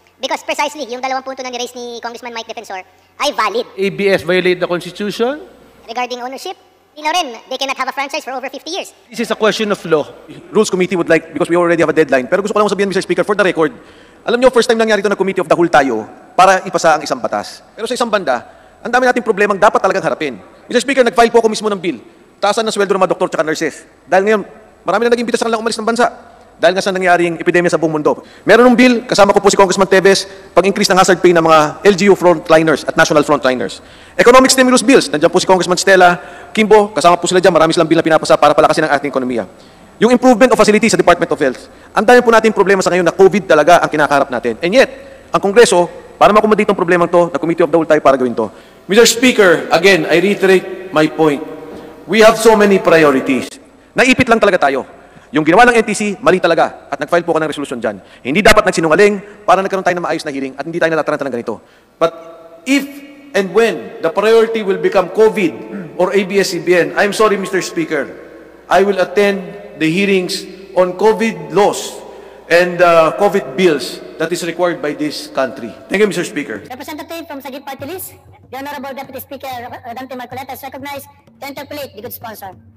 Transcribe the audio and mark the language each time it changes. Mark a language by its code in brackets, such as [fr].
[en] Because precisely, [tl] yung dalawang punto na ni-raise ni Congressman Mike Defensor ay valid. [en] ABS violate the Constitution? Regarding ownership, they cannot have a franchise for over 50 years. This is a question of law. Rules Committee would like, because we already have a deadline, [tl] pero gusto ko lang sabihin, [en] Mr. [tl] Speaker, [en] for the record, [tl] alam niyo, first time nangyari ito na Committee of the Whole tayo para ipasa ang isang batas. Pero sa isang banda, ang dami nating problemang dapat talagang harapin. Mr. Speaker, nag-file po ako mismo ng bill. Taasan ng sweldo ng mga doktor at nurses. Dahil ngayon, marami na nag-imbita sa kanilang umalis ng bansa. Dahil nga sa nangyaring epidemya sa buong mundo. Meron ng bill, kasama ko po si Congressman Teves, pag-increase ng hazard pay ng mga LGU frontliners at national frontliners. Economic stimulus bills, nandiyan po si Congressman Stella Kimbo, kasama po sila dyan, marami silang bill na pinapasa para palakasin ang ating ekonomiya. Yung improvement of facilities sa Department of Health. Ang dami po natin problema sa ngayon na COVID talaga ang kinakaharap natin. [en] And yet, [tl] ang Kongreso, para makomodate ang problemang to, na Committee of the Whole tayo para gawin to. [en] Mr. Speaker, again, I reiterate my point. We have so many priorities. [tl] Naipit lang talaga tayo. Yung ginawa ng NTC, mali talaga. At nag-file po ako ng resolution dyan. Hindi dapat nagsinungaling para nagkaroon tayo ng maayos na hearing at hindi tayo natataranta ng ganito. [en] But if and when the priority will become COVID or ABS-CBN, I'm sorry, Mr. Speaker, I will attend the hearings on COVID laws and COVID bills that is required by this country. Thank you, Mr. Speaker. Representative from Sagip Party List, the Honorable Deputy Speaker, Dante Marcoleta, is recognized to interpolate the good sponsor.